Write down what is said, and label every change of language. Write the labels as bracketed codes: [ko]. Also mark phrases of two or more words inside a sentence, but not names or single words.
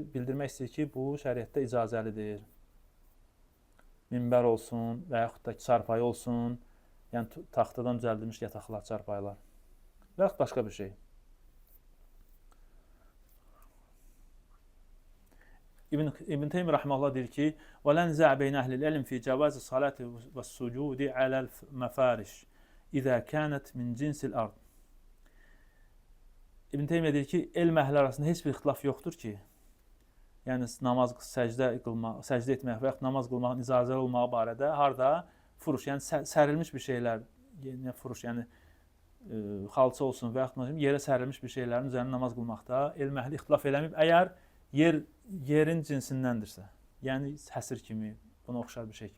[az] Bildirmək istəyir ki, bu şəriətdə icazəlidir. Minbər olsun və yaxud da ki, çarpayı olsun, yəni taxtadan düzəldilmiş yataqlar, çarpayılar və yaxud başqa bir şey. [ar] İbn Teymiyyə rahimehullah [az] deyir ki: [ar] "ولا نزاع بين أهل العلم في جواز الصلاة والسجود على المفارش إذا كانت من جنس الأرض." [az] İbn Teymiyyə deyir ki, elm əhli arasında heç bir ixtilaf yoxdur ki, yəni namaz, səcdə etmək və yaxud namaz qılmağın icazəli olmağı barədə harda furuş, yəni sərilmiş bir şeylər, yəni furuş, yəni xalça olsun və yaxud yerə sərilmiş bir şeylərin üzərində namaz qılmaqda elm əhli ixtilaf eləməyib, əgər yerin cinsindəndirsə, yəni həsir kimi, buna oxşar bir şey kimi.